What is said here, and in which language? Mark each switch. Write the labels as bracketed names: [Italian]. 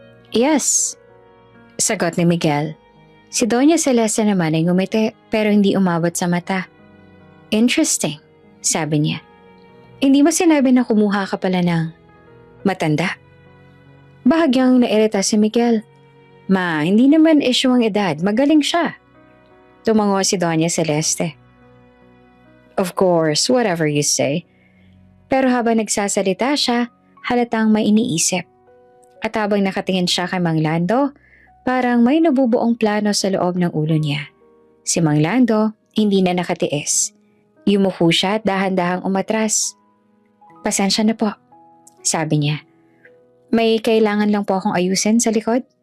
[Filipino] "Yes," sagot ni Miguel. Si Doña Celeste naman ay ngumiti pero hindi umabot sa mata. "Interesting," sabi niya. "Hindi mo sinabi na kumuha ka pala ng matanda?" Bahagyang nairita si Miguel. "Ma, hindi naman issue ang edad. Magaling siya." Tumango si Doña Celeste. [English] "Of course, whatever you say." [Filipino] Pero habang nagsasalita siya, halatang may iniisip. At habang nakatingin siya kay Mang Lando, parang may nabubuong plano sa loob ng ulo niya. Si Mang Lando hindi na nakatiis. Yumuko siya at dahan-dahang umatras. "Pasensya na po," sabi niya. "May kailangan lang po akong ayusin sa likod."